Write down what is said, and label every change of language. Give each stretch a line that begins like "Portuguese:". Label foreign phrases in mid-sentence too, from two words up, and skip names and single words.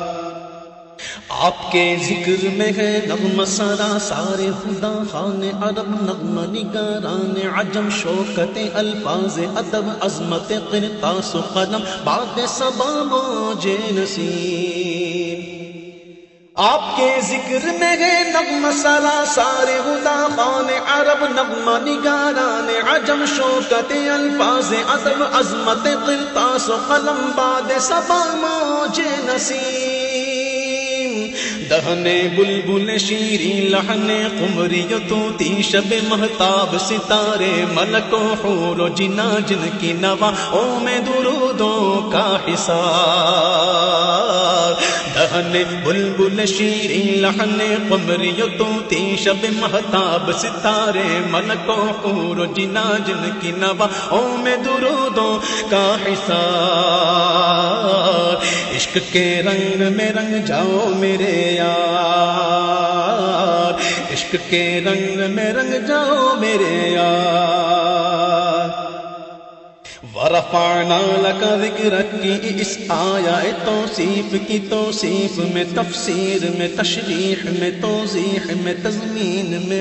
Urdu: آپ کے ذکر میں ہے نغمہ سرا سارے خدا خان عرب نغمہ نگاران عجم شوکت الفاظ ادب عظمت قرطاس و قلم باد صبا موج نسیم۔ آپ کے ذکر میں ہے نغمہ سرا سارے ہدا خان عرب، نغمہ نگاران عجم، شوکت الفاظ ادب، عظمت قرطاس و قلم، باد صبا موج نسیم، دہن بلبل شیری لحن قمری طوطی، شب مہتاب ستارے ملک و حور و جنا، جن کی نوا او میں درودوں کا حصار، دہن بلبل شیری لحن قمری طوطی، شب مہتاب ستارے ملک و حور و جنا، جن کی نوا او میں درودوں کا حصار، عشق کے رنگ میں رنگ جاؤ میرے یار، عشق کے رنگ میں رنگ جاؤ میرے یار،
Arabic: وَرَفَعْنَا لَكَ ذِكْرَكَ
Urdu: کی اس آیا توصیف کی توصیف میں، تفسیر میں، تشریح میں، توضیح میں، تضمین میں،